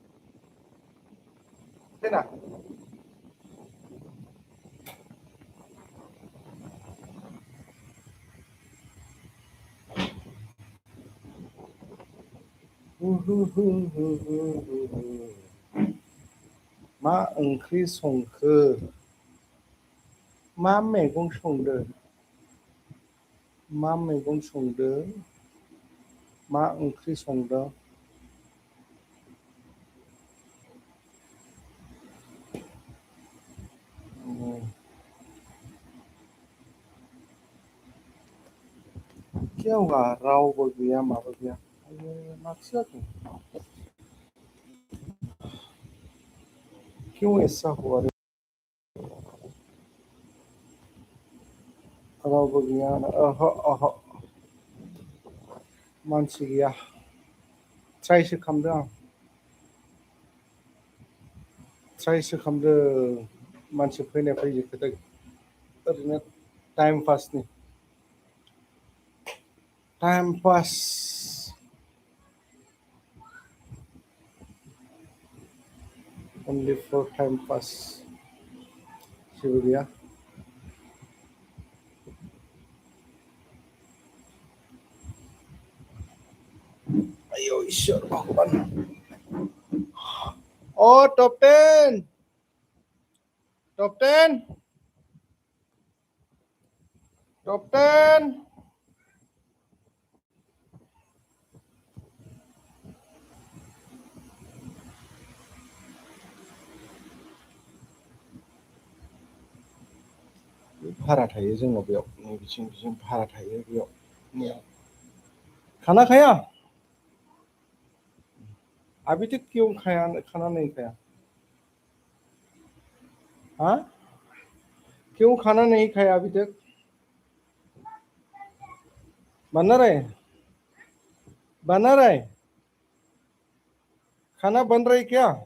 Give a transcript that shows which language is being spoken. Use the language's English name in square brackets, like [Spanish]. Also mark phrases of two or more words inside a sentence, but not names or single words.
[Bodo] फेना मा ओंख्रि संखो मा मैगं संदो मा मैगं संदो मा ओंख्रि संदों [Hindi] क्या हुआ [Bodo] रावबो गैया माबो गैया माथो जाखो [Hindi] क्यों ऐसा हुआ [Bodo] रावबो गैया [Hindi] ओहो ओहो [Bodo] मानसि गैया ट्राइसो खालामदों आं ट्राइसो खालामदों मानसि फैनाय फैयो खोथा ओरैनो टाइम पासनि [English] time pass only for time pass [Bodo] जेबो गैया [Hindi] ईश्वर भगवान और टॉप 10 टॉप 10 टॉप 10 [Bodo] भारा थायो जोंनाव बेयाव नै बिथिं भारा थायो बेयाव [Hindi] खाना खाया अभी तक क्यों खाना नहीं खाया हाँ क्यों खाना नहीं खाया अभी तक बना रहे खाना बन रही क्या